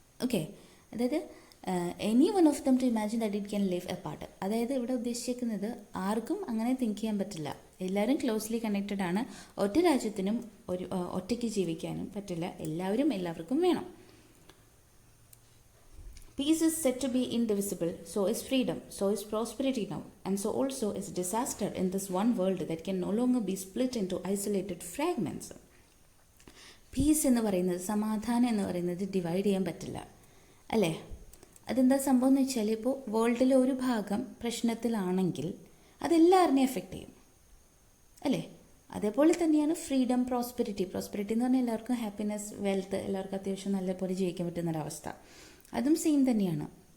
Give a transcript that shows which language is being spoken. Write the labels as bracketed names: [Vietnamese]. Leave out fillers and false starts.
[English] Okay, അതായത് any one of them to imagine that it can live apart. [Malayalam] അതായത് ഇവിടെ ഉദ്ദേശിക്കുന്നത് ആർക്കും അങ്ങനെ തിങ്ക് ചെയ്യാൻ പറ്റില്ല, എല്ലാവരും ക്ലോസ്ലി കണക്റ്റഡ് ആണ്, ഒറ്റ രാജ്യത്തിനും ഒറ്റയ്ക്ക് ജീവിക്കാനും പറ്റില്ല, എല്ലാവർക്കും വേണം. [English] Peace is said to be indivisible, so is freedom, so is prosperity now, and so also is disaster in this one world that can no longer be split into isolated fragments. [Malayalam] Piece എന്ന് പറയുന്നത്, സമാധാനം എന്ന് പറയുന്നത് divide ചെയ്യാൻ പറ്റില്ല, അല്ലേ? അതെന്താ സംഭവം എന്ന് വെച്ചാൽ, ഇപ്പോൾ വേൾഡിലെ ഒരു ഭാഗം പ്രശ്നത്തിലാണെങ്കിൽ അതെല്ലാവരെയും എഫക്റ്റ് ചെയ്യും, അല്ലേ? അതേപോലെ തന്നെയാണ് ഫ്രീഡം, പ്രോസ്പെരിറ്റി എന്ന് പറഞ്ഞാൽ എല്ലാവർക്കും ഹാപ്പിനെസ്, വെൽത്ത്, എല്ലാവർക്കും അത്യാവശ്യം നല്ലപോലെ ജീവിക്കാൻ പറ്റുന്നൊരവസ്ഥ, അതും സെയിം തന്നെയാണ്.